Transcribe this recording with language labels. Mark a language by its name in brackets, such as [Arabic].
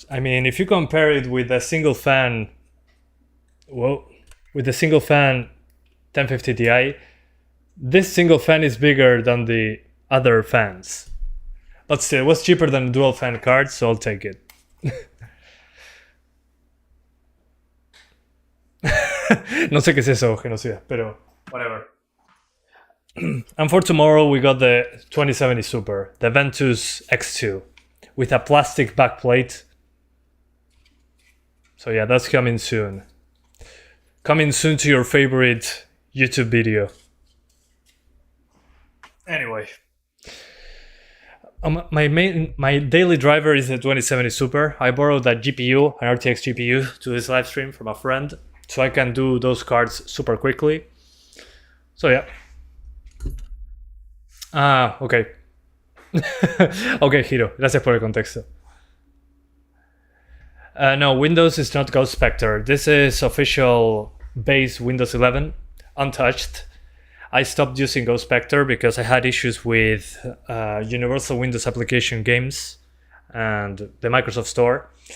[English] I mean, if you compare it with a single fan... Whoa. With the single fan 1050 Ti, this single fan is bigger than the other fans. But still, it was cheaper than a dual fan card, so I'll take it. [Spanish] No sé qué es eso, genocida, pero whatever. [English] And for tomorrow, we got the 2070 Super, the Ventus X2, with a plastic backplate. So yeah, that's coming soon. Coming soon to your favorite YouTube video. Anyway, my daily driver is the 2070 Super. I borrowed that GPU, an RTX GPU, to this live stream from a friend, so I can do those cards super quickly. So yeah. Ah, ok. [Spanish] Ok, Hiro, gracias por el contexto. [English] No, Windows is not Ghost Spectre. This is official base Windows 11, untouched. I stopped using Ghost Spectre because I had issues with Universal Windows application games and the Microsoft Store.